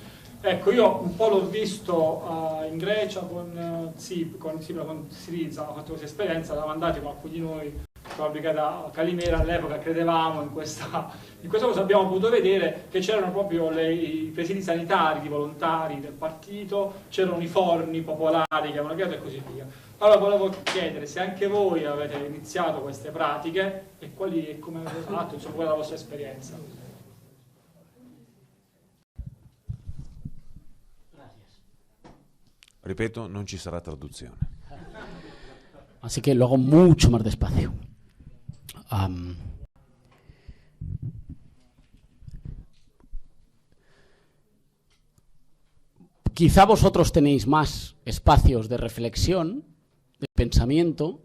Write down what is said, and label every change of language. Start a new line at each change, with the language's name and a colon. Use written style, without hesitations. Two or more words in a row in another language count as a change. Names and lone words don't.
Italian: Ecco, io un po' l'ho visto in Grecia con Siriza, hanno fatto questa esperienza, l'hanno mandati con alcuni di noi con la brigata Calimera, all'epoca credevamo in questa cosa, abbiamo potuto vedere che c'erano proprio i presidi sanitari, i volontari del partito, c'erano i forni popolari che avevano creato e così via. Allora volevo chiedere se anche voi avete iniziato queste pratiche e quali e come avete fatto, insomma, qual è la vostra esperienza. Ripeto, non ci sarà traduzione.
Spanish: Así que lo hago mucho más despacio. Quizá vosotros tenéis más espacios de reflexión, de pensamiento.